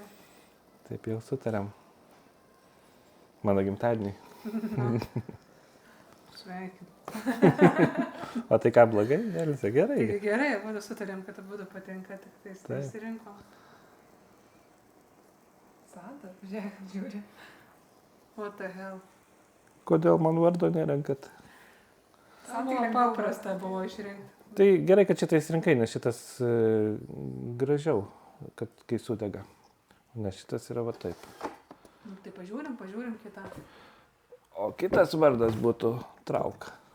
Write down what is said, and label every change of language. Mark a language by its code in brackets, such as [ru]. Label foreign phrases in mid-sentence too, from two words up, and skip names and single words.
[lt] Taip jau sutarėm. Mano gimtadienį. Sveikinu. O tai ką, blogai? Elizė, gerai. Tai gerai, abudu sutarėm, kad abudu patinka, tik tai išsirinkom. Santa, žiūrėk, žiūri. [en] What the hell? [lt] Kodėl man vardo nerenkat? Santa paprasta buvo išrinkti. Tai gerai, kad šitą įsirinkai, nes šitas gražiau, kad kai sudega. Nes šitas yra va taip. Nu, tai pažiūrim kitą. O kitas vardas būtų Trauk.